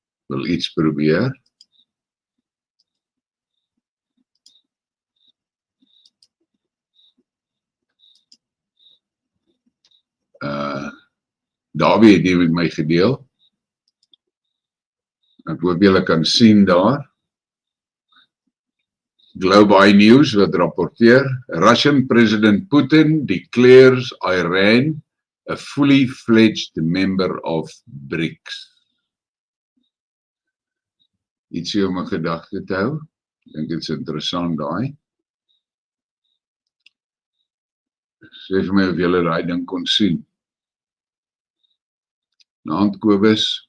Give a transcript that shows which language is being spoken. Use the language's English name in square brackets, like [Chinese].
[Afrikaans] Wil iets probeer. Dawie het die met my gedeel. Ek hoop julle kan sien daar. [English] Global News [Afrikaans] wat rapporteer, [English] Russian President Putin declares Iran a fully fledged member of Brics. [Afrikaans] Ietsie om 'n gedagte te hou. Ek dink dit is interessant daai. Sê vir my of julle daai ding kon sien. Naand Kobus.